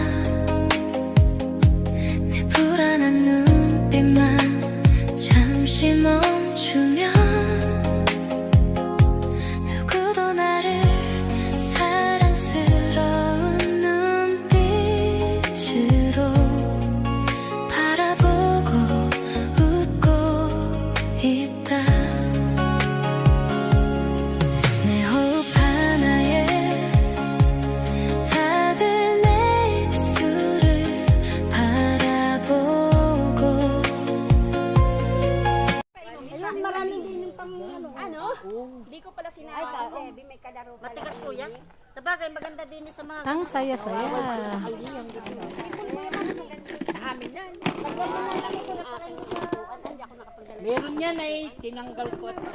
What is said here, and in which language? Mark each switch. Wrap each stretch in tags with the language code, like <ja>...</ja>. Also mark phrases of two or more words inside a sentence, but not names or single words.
<ko>내 불안한 눈빛만 잠시 멈추면 누구도 나를 사랑스러운 눈빛으로 바라보고 웃고 있다. 내 호흡 하나에 다들 내 입술을 바라보고.</ko> <tl>Ayan, maraming din yung pang Ano? Hindi ko pala sinabi kasi may kalaro pala. matigas kuya. Sa bagay, maganda din sa mga... Ang saya-saya. Amin yan. Meron yan ay tinanggal ko.</tl>